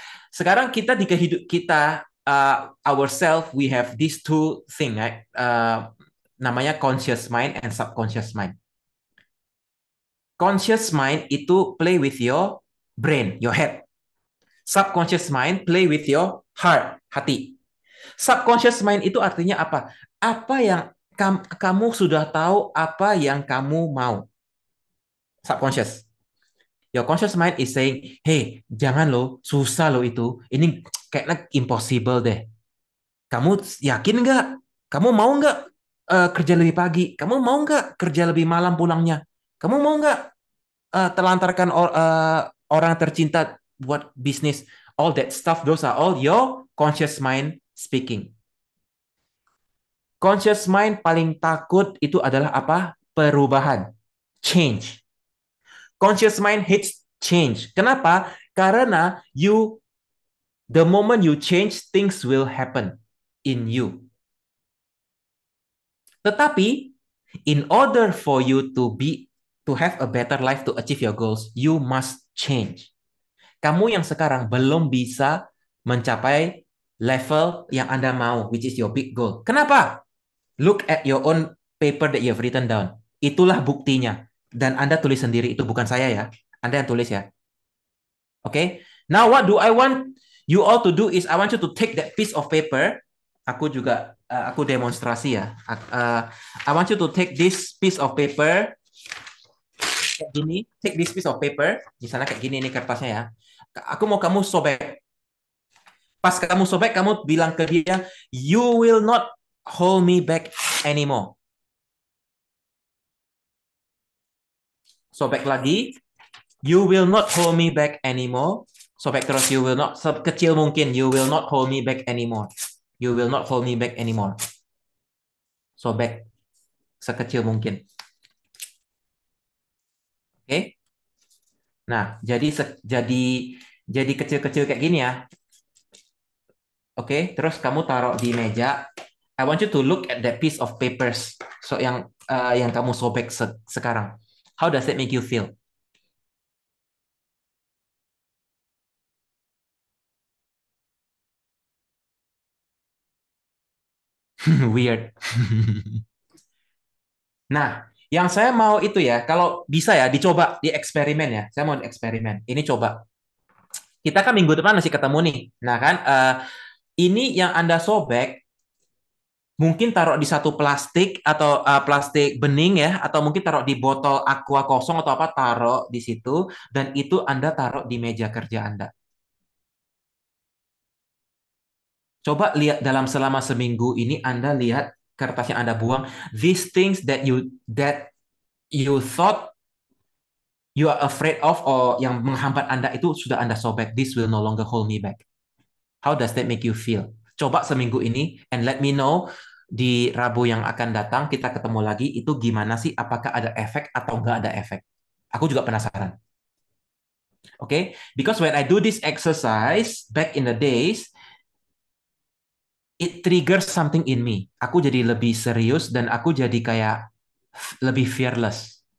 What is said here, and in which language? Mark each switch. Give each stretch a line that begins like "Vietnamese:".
Indonesian: Sekarang kita di kehidupan kita,
English: ourselves, we have these two thing, right? Namanya conscious mind and subconscious mind. Conscious mind itu play with your brain, your head. Subconscious mind play with your heart, hati.
Indonesian: Subconscious mind itu artinya apa? Apa yang kamu sudah tahu, apa yang kamu mau.
English: Subconscious. Your conscious mind is saying, hey,
Indonesian: jangan lo, susah lo itu. Ini kayaknya impossible deh. Kamu yakin nggak? Kamu mau nggak kerja lebih pagi? Kamu mau nggak kerja lebih malam pulangnya? Kamu mau nggak telantarkan orang tercinta buat bisnis?
English: All that stuff, those are all your conscious mind speaking.
Indonesian: Conscious mind paling takut itu adalah apa?
English: Perubahan. Change. Conscious mind hates change. Kenapa? Karena the moment you change, things will happen in you. Tetapi, in order for you to have a better life, to achieve your goals, you must change.
Indonesian: Kamu yang sekarang belum bisa mencapai level yang Anda mau,
English: which is your big goal.
Indonesian: Kenapa?
English: Look at your own paper that you have written down.
Indonesian: Itulah buktinya. Dan Anda tulis sendiri, itu bukan saya ya. Anda yang tulis ya. Oke. Okay?
English: Now what do I want you all to do is I want you to take that piece of paper.
Indonesian: Aku juga aku demonstrasi ya.
English: I want you to take this piece of paper
Indonesian: kayak gini.
English: Take this piece of paper.
Indonesian: Misalnya kayak gini nih kertasnya ya. Aku mau kamu sobek. Pas kamu sobek, kamu bilang ke dia,
English: you will not hold me back anymore.
Indonesian: Sobek lagi.
English: You will not hold me back anymore.
Indonesian: Sobek terus,
English: you will not.
Indonesian: Sekecil mungkin,
English: you will not hold me back anymore. You will not hold me back anymore.
Indonesian: Sobek sekecil mungkin. Oke? Okay? Nah, jadi kecil-kecil kayak gini ya. Oke, okay? Terus kamu taruh di meja.
English: I want you to look at that piece of papers.
Indonesian: So yang kamu sobek sekarang.
English: How does that make you feel? Weird.
Indonesian: Nah, yang saya mau itu ya, kalau bisa ya dicoba di eksperimen ya. Saya mau eksperimen. Ini coba. Kita kan minggu depan masih ketemu nih. Nah kan, ini yang Anda sobek mungkin taruh di satu plastik atau plastik bening ya, atau mungkin taruh di botol aqua kosong atau apa, taruh di situ dan itu Anda taruh di meja kerja Anda. Coba lihat dalam selama seminggu ini Anda lihat kertas yang Anda buang,
English: these things that you thought you are afraid of
Indonesian: or yang menghambat Anda itu sudah Anda sobek.
English: This will no longer hold me back. How does that make you feel?
Indonesian: Coba seminggu ini
English: and let me know
Indonesian: di Rabu yang akan datang kita ketemu lagi itu gimana sih? Apakah ada efek atau nggak ada efek? Aku juga penasaran.
English: Okay, because when I do this exercise back in the days, it triggers something in me.
Indonesian: Aku jadi lebih serius dan aku jadi kayak lebih fearless.